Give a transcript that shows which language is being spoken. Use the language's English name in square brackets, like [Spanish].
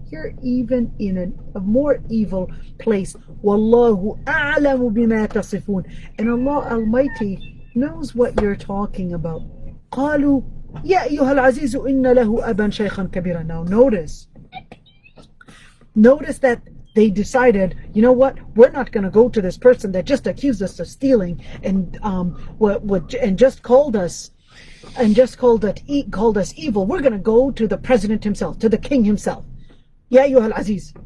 [English] You're even in a more evil place. [Arabic] Wallahu a'lamu bima tasifun. [English] And Allah Almighty knows what you're talking about. [Arabic] قالوا يا أيها العزيز إن له أبا شيخا كبيرا. [English] Now notice that they decided, you know what, we're not going to go to this person that just accused us of stealing and just called us evil. We're going to go to the president himself, to the king himself. [Arabic] Ya ayyuhal aziz.